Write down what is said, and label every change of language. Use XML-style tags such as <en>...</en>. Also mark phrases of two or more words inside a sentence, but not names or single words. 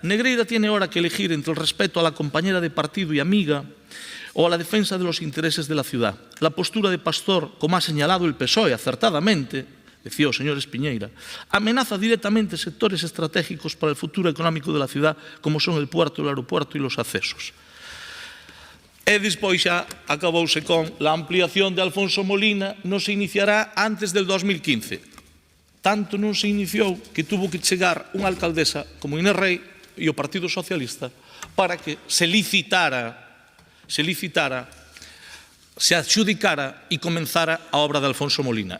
<es>Negreira tiene ahora que elegir entre el respeto a la compañera de partido y amiga o a la defensa de los intereses de la ciudad. La postura de Pastor, como ha señalado el PSOE acertadamente, decía</es> <gl>o señor</gl> <es>Espiñeira, amenaza directamente sectores estratégicos para el futuro económico de la ciudad, como son el puerto, el aeropuerto y los accesos.</es> <gl>E despois xa acabouse</gl> <es>con la</es> <gl>ampliación de Alfonso Molina, non se iniciará antes del 2015. Tanto non se iniciou que tuvo que chegar unha alcaldesa como Inés Rey e o Partido Socialista para que se adxudicara e comenzara a obra de Alfonso Molina.</gl>